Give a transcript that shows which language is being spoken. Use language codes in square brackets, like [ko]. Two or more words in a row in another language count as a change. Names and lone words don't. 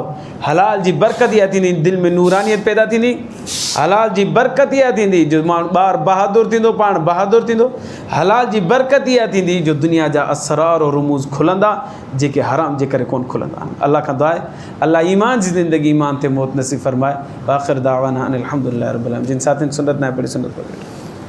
[sd] हलाल जी बरकत इहा थींदी, दिलि में नूरानियत पैदा थींदी। हलाल जी बरकत इहा थींदी जो माण्हू ॿारु बहादुर थींदो, पाण बहादुर थींदो। हलाल जी बरकत इहा थींदी जो दुनिया जा असरार और रुमूज़ खुलंदा जेके हराम जे करे कोन खुलंदा। अल्लाह खां दुआ आहे अल्लाह ईमान जी ज़िंदगी ईमान ते मौत नसीब फरमाए। [ar] آخر دعوانا أن الحمد لله رب العالمين. [sd] जिन साथियुनि सुन्नत न पढ़ी सुन्नत पढ़ी।